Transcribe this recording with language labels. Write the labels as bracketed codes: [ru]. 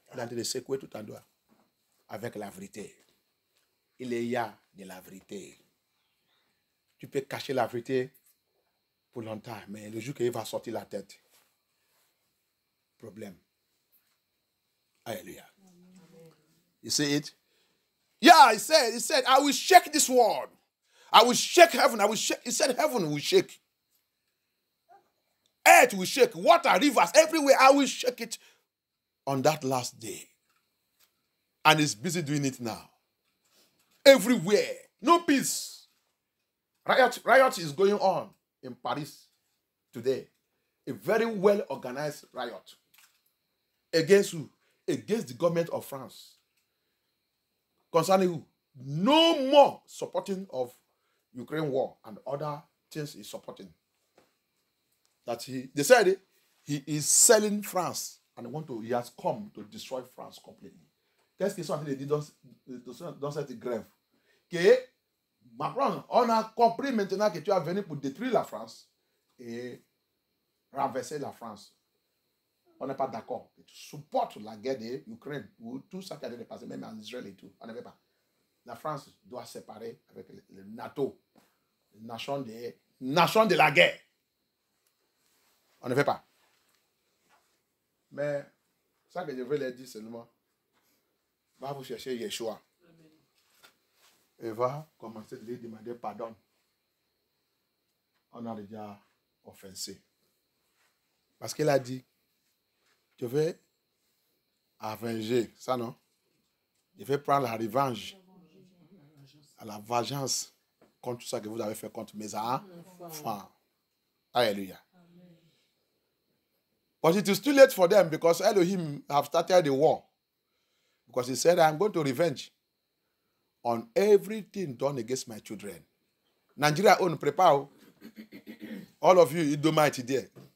[fr] Il a dit de secouer tout en doigt avec la vérité. Il y a de la vérité. Tu peux cacher la vérité pour longtemps, mais le jour qu'il va sortir la tête, problème. [en] Alléluia. You see it? Yeah, he said, I will shake this world. I will shake heaven. He said heaven will shake. Earth will shake. Water, rivers, everywhere. I will shake it on that last day. And he's busy doing it now. Everywhere. No peace. Riot is going on in Paris today. A very well organized riot. Against who? against the government of France. Concerning who? No more supporting of Ukraine war and other things he's supporting. That they said he is selling France and he has come to destroy France completely. [fr] Qu'est-ce qu'ils sont en train de dire dans cette grève? Que Macron, on a compris maintenant que tu es venu pour détruire la France et renverser la France. On n'est pas d'accord. Tu supportes la guerre de l'Ukraine ou tout ça qui a été passé, même en Israël et tout. On ne veut pas. La France doit se séparer avec le NATO, les nations de la guerre. On ne veut pas. Mais ça que je veux leur dire seulement, va vous chercher Yeshua. Et va commencer de lui demander pardon. On a déjà offensé. Parce qu'il a dit, je vais avenger, ça non? Je vais prendre la revanche, à la vengeance contre tout ça que vous avez fait contre mes enfants. Alléluia. [en] But it is too late for them because Elohim have started the war. Because he said, I'm going to revenge on everything done against my children. Nigeria own prepare. All of you, Edomite there.